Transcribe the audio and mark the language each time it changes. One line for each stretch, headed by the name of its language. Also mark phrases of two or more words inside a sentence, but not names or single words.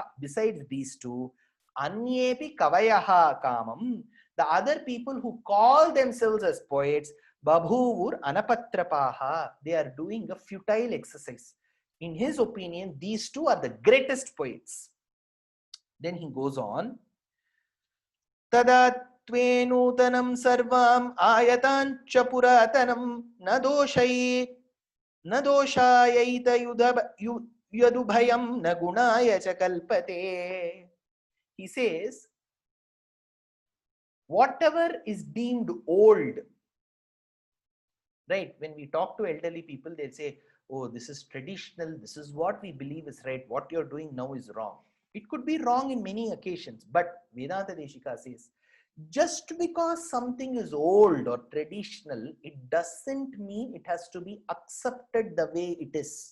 English: Besides these two,
Sanskrit: अन्येऽपि कवयः कामम्,
English: the other people who call themselves as poets,
Sanskrit: बभूवुः अनपत्रपाः,
English: they are doing a futile exercise. In his opinion, these two are the greatest poets. Then he goes on,
Sanskrit: तदात्वे नूतनं सर्वम् आयत्यां च पुरातनम् न दोषायैतदुभयं न गुणाय च कल्पते.
English: He says, whatever is deemed old, right? When we talk to elderly people, they'll say, oh, this is traditional, this is what we believe is right, what you're doing now is wrong. It could be wrong in many occasions, but Vedanta Deshika says, just because something is old or traditional, it doesn't mean it has to be accepted the way it is.